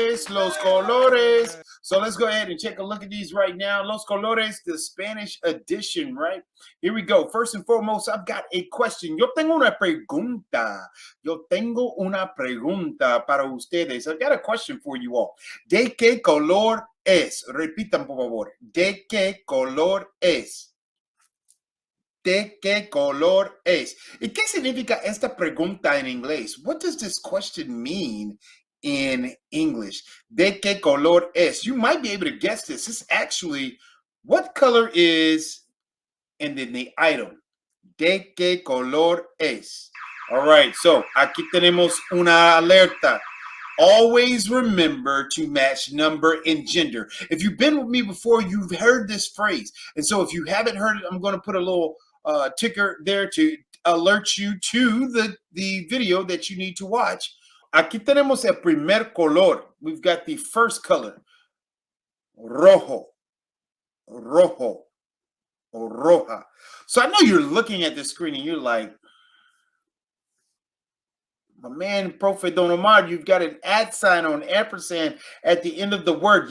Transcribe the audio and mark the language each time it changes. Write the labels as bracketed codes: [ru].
[en] Los colores. So let's go ahead and take a look at these right now. Los colores, the Spanish edition, right? Here we go. First and foremost, I've got a question. [es] Yo tengo una pregunta. Yo tengo una pregunta para ustedes. [en] I've got a question for you all. [es] ¿De qué color es? Repitan, por favor. ¿De qué color es? ¿De qué color es? ¿Y qué significa esta pregunta en inglés? [en] What does this question mean in English? [es] ¿De qué color es? [en] You might be able to guess this. It's actually, what color is, and then the item. [es] ¿De qué color es? [en] All right, so [es] aquí tenemos una alerta. [en] Always remember to match number and gender. If you've been with me before, you've heard this phrase. And so if you haven't heard it, I'm going to put a little ticker there to alert you to the video that you need to watch. [es] Aquí tenemos el primer color. [en] We've got the first color. Rojo. Rojo. Or roja. So I know you're looking at the screen and you're like, my man, Profe Don Omar, you've got an @ on ampersand at the end of the word.